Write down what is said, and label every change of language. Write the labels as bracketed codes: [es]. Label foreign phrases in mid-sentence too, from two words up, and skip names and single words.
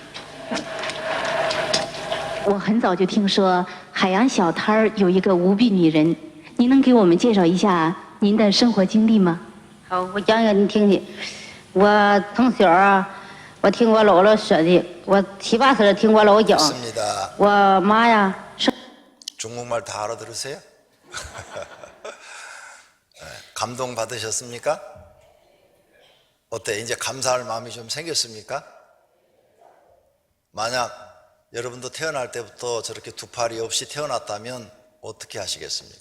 [zh] 我很早就聽說海洋小攤兒有一個無臂女人，您能給我們介紹一下您的生活經歷嗎？好，我講一個你聽聽。我從小啊，我聽我姥姥說的，我7、8歲聽我姥講。 [ko] 좋습니다. [zh] 我媽呀， [ko] 중국말 다 알아들으세요? 감동 받으셨습니까? 어때? 이제 감사할 마음이 좀 생겼습니까? 만약 여러분도 태어날 때부터 저렇게 두 팔이 없이 태어났다면 어떻게 하시겠습니까?